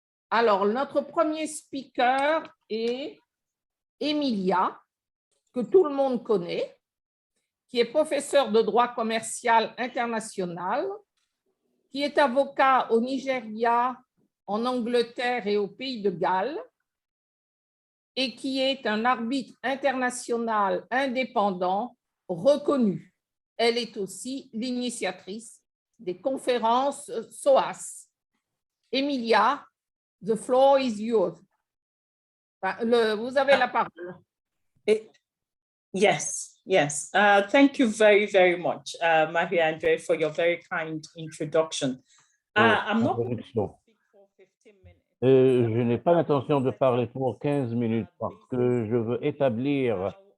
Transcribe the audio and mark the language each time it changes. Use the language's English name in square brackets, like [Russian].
[French] Alors, notre premier speaker est Emilia, que tout le monde connaît, qui est professeur de droit commercial international, qui est avocat au Nigeria, en Angleterre et au Pays de Galles, et qui est un arbitre international indépendant reconnu. Elle est aussi l'initiatrice des conférences SOAS. [English] Emilia, the floor is yours. [French] Vous avez la parole. [English] Yes. Thank you very, very much, Marie-André, for your very kind introduction. I'm not going to speak for 15 minutes. [French] Je n'ai pas l'intention de parler pour 15 minutes parce que je veux établir